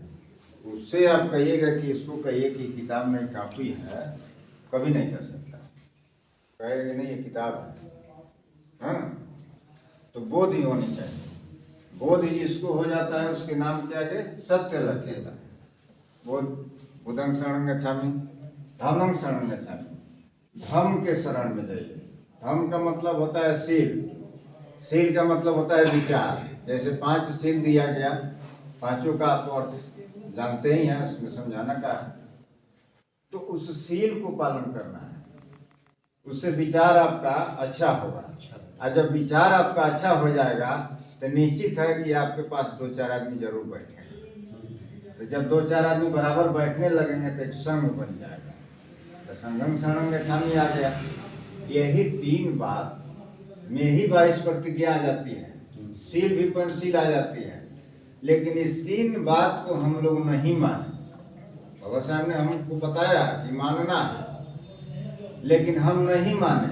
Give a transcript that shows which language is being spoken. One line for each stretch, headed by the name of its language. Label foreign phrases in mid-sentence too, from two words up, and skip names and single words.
Hindi: उससे आप कहिएगा कि इसको कहिए कि किताब में कॉपी है, कभी नहीं कर सकता, कहेगा नहीं ये किताब है। हाँ, तो बोधि होनी चाहिए। बोधि जिसको हो जाता है उसके नाम के आगे सत्य लग जाता है।
Pali: बुद्धं शरणं गच्छामि, धम्मं शरणं गच्छामि।
Hindi: धम्म के शरण में जाइए। धम्म का मतलब होता है सील, सील का मतलब होता है विचार। जैसे 5 सील दिया गया, पांचों का आप अर्थ जानते ही हैं, उसमें समझाना का है। तो उस सील को पालन करना है, उससे विचार आपका अच्छा होगा। और जब विचार आपका अच्छा हो जाएगा तो निश्चित है कि आपके पास 2-4 आदमी जरूर बैठेंगे। तो जब 2-4 आदमी बराबर बैठने लगेंगे तो एक संघ बन जाएगा। तो
Pali: संघं शरणं गच्छामि
Hindi: आ गया। यही 3 बात में ही 22 प्रतिज्ञा आ जाती है, सील भी पंचशील आ जाती है। लेकिन इस 3 बात को हम लोग नहीं माने। बाबा साहब ने हमको बताया कि मानना है, लेकिन हम नहीं माने।